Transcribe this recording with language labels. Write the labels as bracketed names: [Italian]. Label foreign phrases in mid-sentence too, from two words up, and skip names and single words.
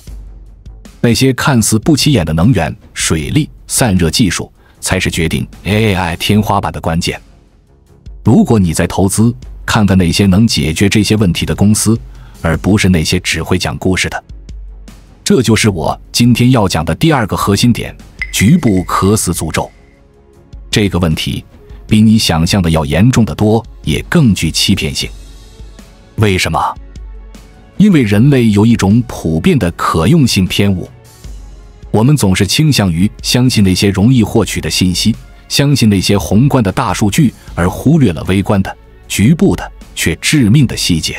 [Chinese] 那些看似不起眼的能源、水利、散熱技術，才是決定 AI 天花板的關鍵。如果你在投資，看看那些能解決這些問題的公司，而不是那些只會講故事的。這就是我今天要講的第二個核心點：局部渴死詛咒。這個問題比你想象的要嚴重得多，也更具欺騙性。為什麼？因為人類有一種普遍的可用性偏誤，我們總是傾向於相信那些容易獲取的信息，相信那些宏觀的大數據，而忽略了微觀的、局部的卻致命的細節。